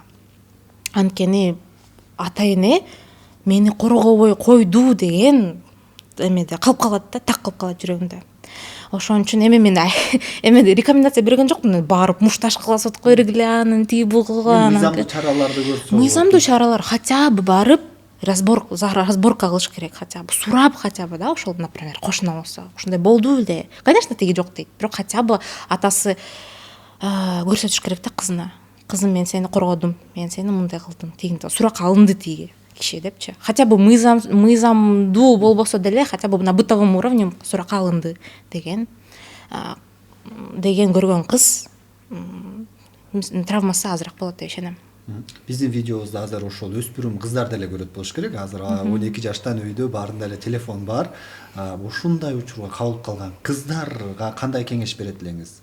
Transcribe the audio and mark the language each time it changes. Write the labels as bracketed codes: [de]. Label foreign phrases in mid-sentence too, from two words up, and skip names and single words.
[ky] Анткени ата эне мени коргобой койду деген эмеде калып калат да, так калып калат жүрөгүндө. Ошон үчүн мен эме рекомендация берген жокмун, барып мушташ кыла соткой бергиле анын, тиги бул кылган. Мыйзамдуу чараларды көрсө. Мыйзамдуу чаралар, [ru] хотя бы [ky] барып разборка кылыш керек, [ru] хотя бы [ky] сурап, [ru] хотя бы [ky] да, ошол, например, кошуна болсо ушундай болду беле, конечно тиги жок дейт, бирок [ru] хотя бы [ky] атасы көрсөтүш керек да кызына. Кызым, мен сени коргодум, мен сени мындай кылдым, тиги суракка алынды тиги киши депчи. [ru] Хотя бы [ky] мыйзамдуу болбосо деле, [ru] хотя бы на бытовом уровне [ky] суракка алынды деген көргөн кыз травмасы азыраак болот деп ишенем. Биздин видеобузду азыр ошол өспүрүм кыздар деле көрөт болуш керек. Азыр 12 жаштан үйдө баарында эле телефон бар. Ушундай учурга кабылып калган кыздарга кандай кеңеш берет элеңиз?